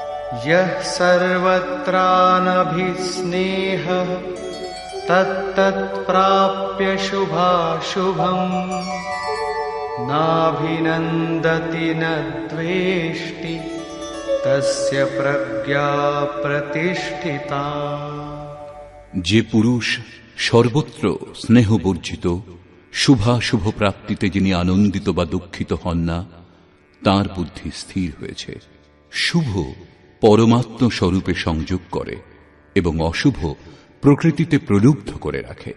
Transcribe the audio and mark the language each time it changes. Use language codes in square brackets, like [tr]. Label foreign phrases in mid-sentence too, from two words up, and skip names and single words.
[sa] यः सर्वत्रानभिस्नेहः तत्तत्प्राप्य शुभाशुभम् नाभिनन्दति न द्वेष्टि तस्य प्रज्ञा प्रतिष्ठिता। [bn] যে পুরুষ সর্বত্র স্নেহবর্জিত, শুভাশুভ প্রাপ্তিতে যিনি আনন্দিত বা দুঃখিত হন না, তাঁর বুদ্ধি স্থির হয়েছে। শুভ পরমাত্ম স্বরূপে সংযোগ করে এবং অশুভ প্রকৃতিতে প্রলুব্ধ করে রাখে।